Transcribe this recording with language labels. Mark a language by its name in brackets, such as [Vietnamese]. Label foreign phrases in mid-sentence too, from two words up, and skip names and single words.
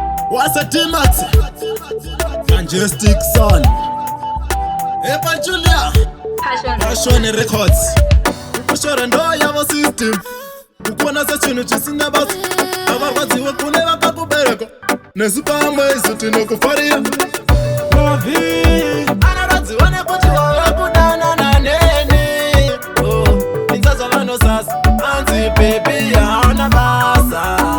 [English] What's a D-Max? Majestic Son. Epa Julia. Passion. Passion Records. [Shona] Kushora ndo yavo system. Kukuona sechinhu chisina basa. Avarwadziwe kune vakakubereka. Nesu pamwe isu tinokufarira. Anorwadziwa nekuti wave kudanana neni. Oh, inzazva vanosasa. Anzi, "Baby, hauna basa."